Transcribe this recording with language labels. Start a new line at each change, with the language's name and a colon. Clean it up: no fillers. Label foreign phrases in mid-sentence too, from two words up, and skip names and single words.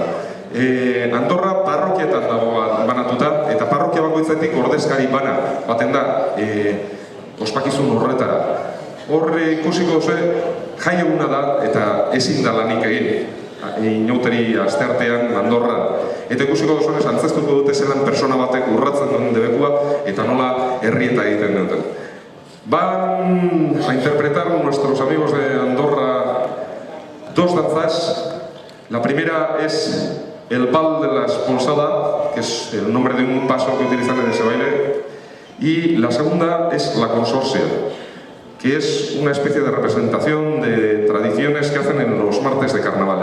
Basque: Andorra parrokietan dago banatuta, eta parrokia bakoitzetik ordezkari bana baten da ospakizun horretara. Horre ikusiko duzu jai eguna da eta ezin da lanik egin. Inauteri asteartean Andorra. Eta ikusiko duzunez, antzeztuko dute zelan persona batek urratzen duen debekua eta nola herrieta egiten duten.
Spanish: Van a interpretar nuestros amigos de Andorra dos danzas. La primera es el Bal de la Espolsada, que es el nombre de un paso que utilizan en ese baile. Y la segunda es La Consorcia, que es una especie de representación de tradiciones que hacen en los martes de carnaval.